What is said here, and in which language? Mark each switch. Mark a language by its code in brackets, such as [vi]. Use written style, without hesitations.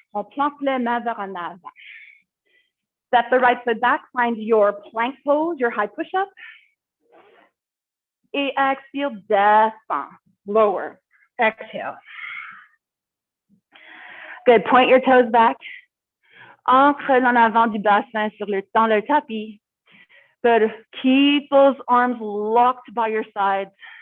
[fr] On plante les mains vers en avant. [en] Step the right foot back. Find your plank pose, your high push-up. [fr] Et expire, descend. [en] Lower. Exhale. Good. Point your toes back. [fr] Ancre en avant du bassin dans le tapis. [en] Good. Keep those arms locked by your sides.